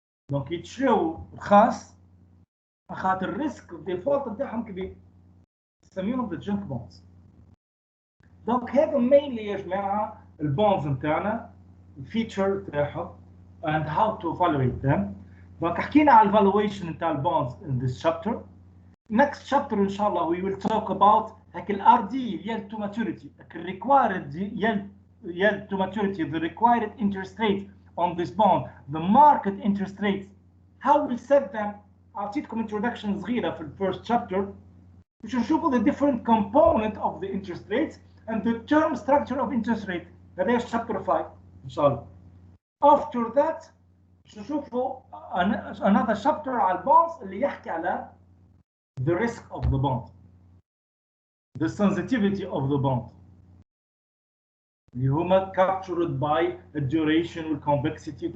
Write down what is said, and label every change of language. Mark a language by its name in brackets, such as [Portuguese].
[Arabic] دونك يتشراو رخاص خاطر الريسك الديفولت نتاعهم كبير، نسميهم the junk bonds. دونك هذا mainly يا جماعه البونز نتاعنا الفيتشر تاعهم [English] and how to evaluate them. [Arabic] دونك حكينا على الvaluation نتاع البونز [English] in this chapter. Next chapter [Arabic] ان شاء الله [English] we will talk about هاك ال RD yield to maturity, هاك ال required yield to maturity, the required interest rate on this bond, the market interest rates, how we set them. أعطيتكم introduction صغيرة في first chapter [Arabic] باش نشوفوا [English] the different component of the interest rates and the term structure of interest rate. [Arabic] هذا chapter 5 ان شاء الله. [English] After that نشوفوا another chapter [Arabic] على البونز اللي يحكي على [English] the risk of the bond, the sensitivity of the bond اللي هما captured by the duration والconvexity.